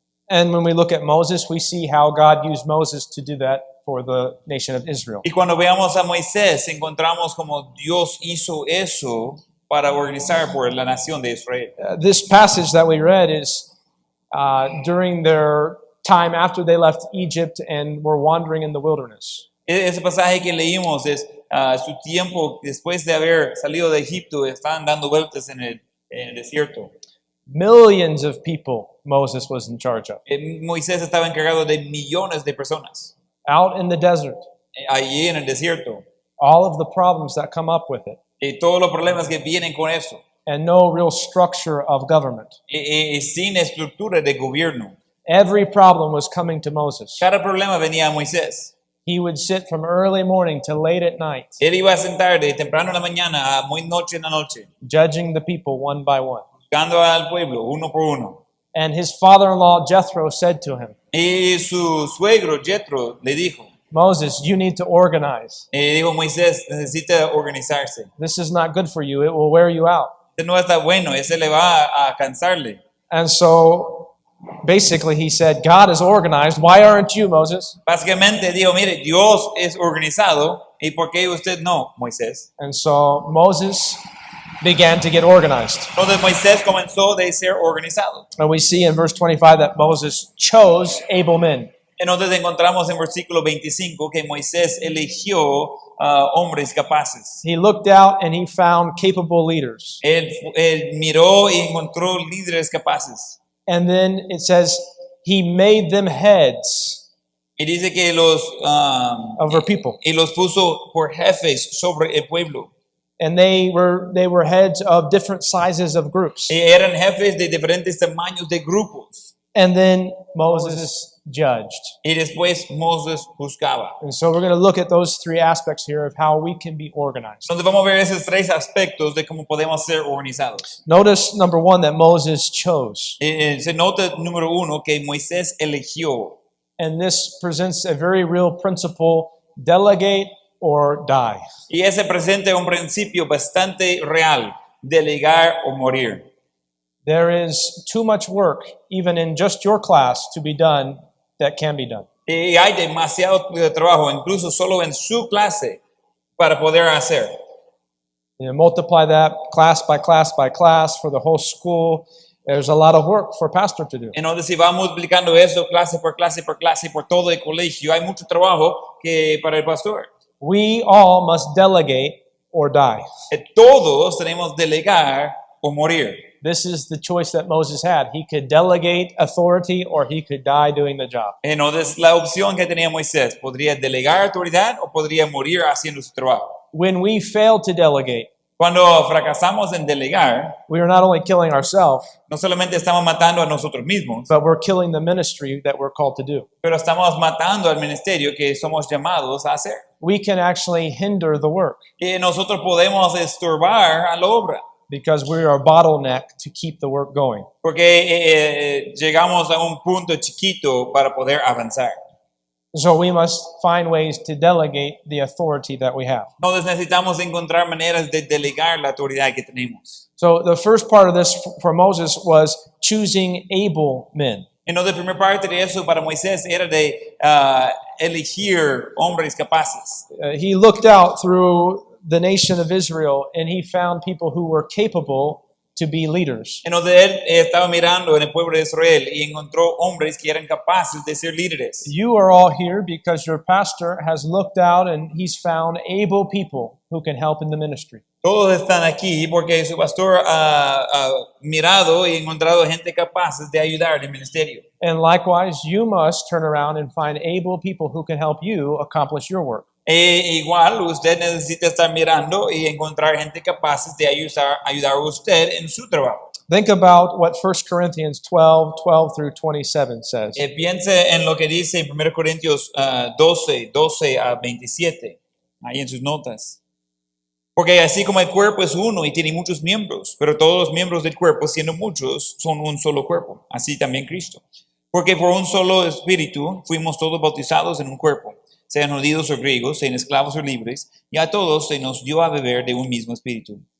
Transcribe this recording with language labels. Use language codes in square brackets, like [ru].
[en] And when we look at Moses, we see how God used Moses to do that for the nation of Israel. [es] Y cuando veamos a Moisés, encontramos como Dios hizo eso para organizar por la nación de Israel. [en] This passage that we read is during their time after they left Egypt and were wandering in the wilderness. [es] Ese pasaje que leímos es su tiempo después de haber salido de Egipto, estaban dando vueltas en el desierto. [en] Millions of people Moses was in charge of. [es] Moisés estaba encargado de millones de personas [en] Out in the desert, [es] allí en el desierto. [en] all of the problems that come up with it, [es] Y todos los problemas que vienen con eso. [en] and no real structure of government. [es] Y sin estructura de gobierno. [en] Every problem was coming to Moses. [es] Cada problema venía a Moisés. [en] He would sit from early morning to late at night, [es] Él iba a sentar de temprano en la mañana a muy noche en la noche, [en] judging the people one by one. [es] buscando al pueblo uno por uno. [en] And his father-in-law Jethro said to him, [es] Y su suegro Jethro le dijo, [en] Moses, you need to organize. [es] dijo Moisés, necesita organizarse. [en] This is not good for you. It will wear you out. [es] Este no está bueno, ese le va a cansarle. [en] And so basically he said, God is organized. Why aren't you, Moses? [es] Básicamente dijo, mire, Dios es organizado, ¿y por qué usted no, Moisés? [en] And so Moses began to get organized. [es] Entonces Moisés comenzó de ser organizado. [en] And we see in verse 25 that Moses chose able men. [es] Entonces encontramos en versículo 25 que Moisés eligió hombres capaces. [en] He looked out and he found capable leaders. [es] Él miró y encontró líderes capaces. [en] And then it says he made them heads [es] Y dice que los [en] over people. [es] y los puso por jefes sobre el pueblo. [en] And they were heads of different sizes of groups. [es] Y eran jefes de diferentes tamaños de grupos. [en] And then Moses judged. [es] Y después Moses buscaba. [en] And so we're going to look at those three aspects here of how we can be organized. [es] Entonces vamos a ver esos tres aspectos de cómo podemos ser organizados. [en] Notice, number one, that Moses chose. [es] Se nota, número uno, que Moisés eligió. [en] And this presents a very real principle: delegate or die. [es] Y ese presenta un principio bastante real: delegar o morir. [en] There is too much work, even in just your class, to be done that can be done. [es] Y hay demasiado trabajo, incluso solo en su clase, para poder hacer. [en] You multiply that class by class by class for the whole school. There's a lot of work for a pastor to do. [es] Entonces, si vamos multiplicando eso clase por clase por clase por todo el colegio, hay mucho trabajo que para el pastor. [en] We all must delegate or die. [es] Todos tenemos delegar o morir. [en] This is the choice that Moses had. He could delegate authority or he could die doing the job. [es] Entonces, la opción que tenía Moisés, podría delegar autoridad o podría morir haciendo su trabajo. [en] When we fail to delegate, [es] Cuando fracasamos en delegar, [en] we are not only killing ourselves, [es] no solamente estamos matando a nosotros mismos, [en] but we're killing the ministry that we're called to do. [es] pero estamos matando al ministerio que somos llamados a hacer. [en] We can actually hinder the work [es] Y nosotros podemos estorbar a la obra, [en] because we are a bottleneck to keep the work going. [es] porque llegamos a un punto chiquito para poder avanzar. [en] So we must find ways to delegate the authority that we have. [es] Entonces necesitamos encontrar maneras de delegar la autoridad que tenemos. [en] So the first part of this for Moses was choosing able men. [es] Entonces, la primera parte de eso para Moisés era de elegir hombres capaces. [en] He looked out through the nation of Israel and he found people who were capable to be leaders. [es] Entonces, él estaba mirando en el pueblo de Israel y encontró hombres que eran capaces de ser líderes. [en] You are all here because your pastor has looked out and he's found able people who can help in the ministry. [es] Todos están aquí porque su pastor ha mirado y encontrado gente capaces de ayudar en el ministerio. [en] And likewise, you must turn around and find able people who can help you accomplish your work. [es] Igual, usted necesita estar mirando y encontrar gente capaces de ayudar a usted en su trabajo. [en] Think about what 1 Corinthians 12 through 27 says. [es] Piense en lo que dice en 1 Corintios 12 a 27, ahí en sus notas. Porque así como el cuerpo es uno y tiene muchos miembros, pero todos los miembros del cuerpo, siendo muchos, son un solo cuerpo, así también Cristo. Porque por un solo espíritu fuimos todos bautizados en un cuerpo, sean judíos o griegos, sean esclavos o libres, y a todos se nos dio a beber de un mismo espíritu.